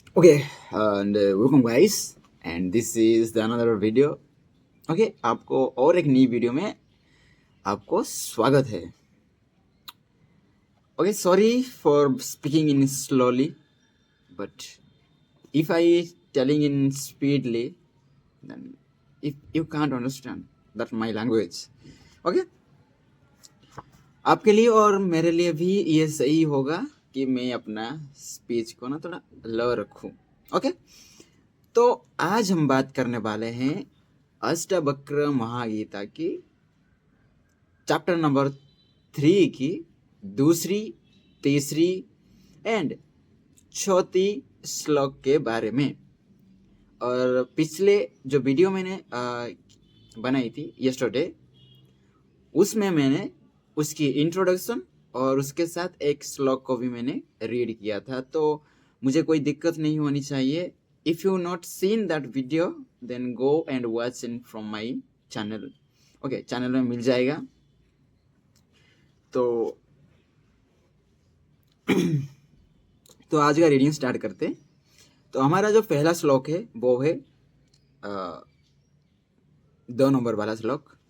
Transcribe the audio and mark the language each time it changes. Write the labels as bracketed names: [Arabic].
[English] Okay, and welcome guys, and this is the another video. [Hindi] Okay, आपको और एक नई वीडियो में आपको स्वागत है. [English] Okay, sorry for speaking in slowly, but if I telling in speedily, then if you can't understand that my language. [Hindi] Okay, आपके लिए और मेरे लिए भी ये सही होगा कि मैं अपना स्पीच को ना थोड़ा लो रखूं. ओके, तो आज हम बात करने वाले हैं अष्टवक्र महागीता की चैप्टर नंबर 3 की दूसरी, तीसरी एंड चौथी श्लोक के बारे में. और पिछले जो वीडियो मैंने बनाई थी यस्टरडे, उसमें मैंने उसकी इंट्रोडक्शन और उसके साथ एक श्लोक को भी मैंने रीड किया था. तो मुझे कोई दिक्कत नहीं होनी चाहिए. [English] If you not seen that video, then go and watch it from my channel. [Hindi] Okay, channel में मिल जाएगा. तो आज का रीडिंग स्टार्ट करते. तो हमारा जो पहला श्लोक है वो है 2 नंबर वाला श्लोक.